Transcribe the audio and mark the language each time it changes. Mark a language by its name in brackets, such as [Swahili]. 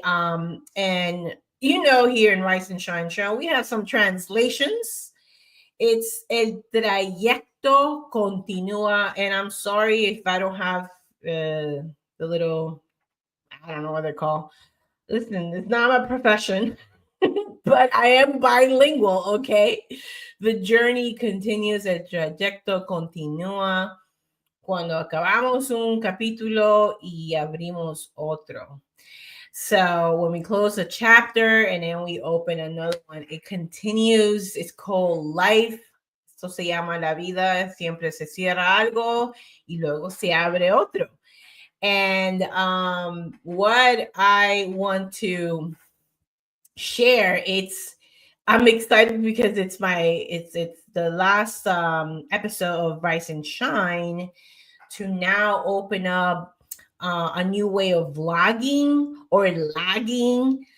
[English] And here in Rice and Shine Show, we have some translations. It's [Spanish] el trayecto continúa, [English] and I'm sorry if I don't have the little, I don't know what they're called. Listen, it's not my profession, but I am bilingual, okay? The journey continues, [Spanish] el trayecto continúa cuando acabamos un capítulo y abrimos otro. [English] So when we close a chapter and then we open another one, it continues. It's called life. [Spanish] Esto se llama la vida. Siempre se cierra algo y luego se abre otro. [English] And what I want to share, I'm excited because it's the last episode of Rice and Shine to now open up a new way of vlogging or lagging.